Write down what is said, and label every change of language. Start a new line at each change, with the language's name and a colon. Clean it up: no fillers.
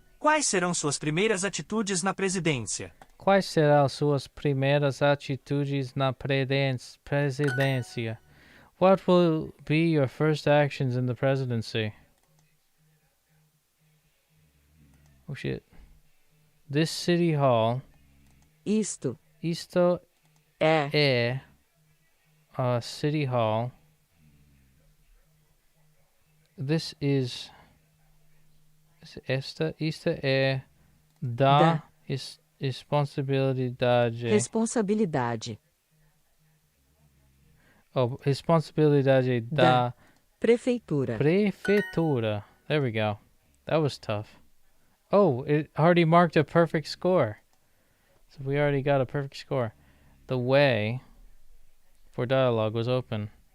Portuguese: Quais serão suas primeiras atitudes na presidência? Quais serão suas primeiras atitudes na presidência?
English: What will be your first actions in the presidency? Oh shit. This city hall.
Portuguese: Isto é city hall.
English: This is
Portuguese: esta é da responsabilidade. Responsabilidade. Oh, responsabilidade da prefeitura.
English: Prefeitura. There we go. That was tough. Oh, it already marked a perfect score. So we already got a perfect score. The way for dialogue was open.